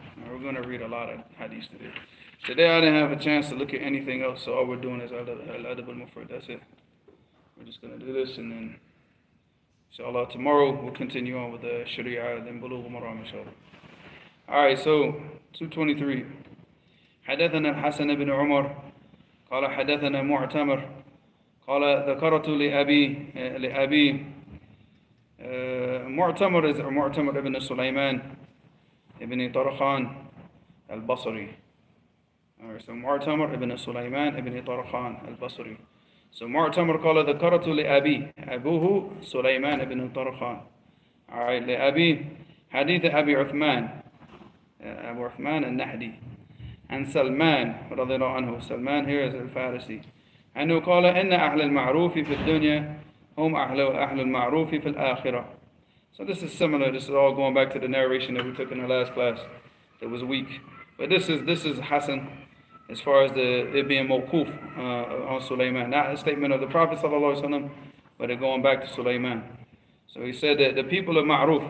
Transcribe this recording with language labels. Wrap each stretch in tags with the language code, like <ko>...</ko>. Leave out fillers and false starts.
<en>We're going to read a lot of hadiths today. Today I didn't have a chance to look at anything else, so all we're doing is Adab al-Mufrad. That's it. We're just going to do this and then inshallah, tomorrow we'll continue on with the Sharia and then Bulugh al-Maram, inshallah. Alright, so 223.</en> <ar>حدثنا الحسن بن عمر قال حدثنا معتمر قال ذكرت لأبي معتمر is معتمر ibn Sulaiman ibn Tarkhan al-Basri.</ar> <en>Alright, so معتمر ibn Sulaiman ibn Tarkhan al-Basri.</en> <ar>So معتمر قال ذكرت لأبي أبوه سليمان بن طرخان. Alright, لأبي حديث أبي عثمان أبو عثمان النحدي عن سلمان رضي الله عنه. سلمان</ar> <en>here is</en> <ar>الفارسي أنه قال إن أهل المعروف في الدنيا هم أهل المعروف في الآخرة.</ar> <en>So this is similar. This is all going back to the narration that we took in our last class that was weak. But this is Hassan as far as it being mawquf on Sulaiman, not a statement of the Prophet ﷺ, but it going back to Sulaiman. So he said that the people of Ma'ruf.</en>